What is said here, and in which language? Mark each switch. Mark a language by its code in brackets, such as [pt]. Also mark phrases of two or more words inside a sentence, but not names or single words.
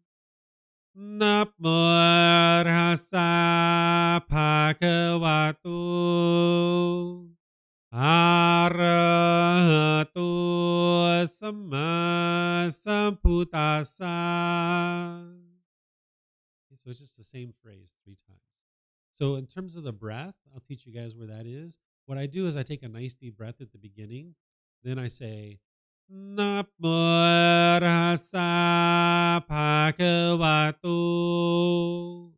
[pi] Namo Tassa Bhagavato Arahato Samma Sambuddhassa. [en] So it's just the same phrase 3 times. So in terms of the breath, I'll teach you guys where that is. What I do is I take a nice deep breath at the beginning. Then I say, [pi] Namo Tassa Bhagavato.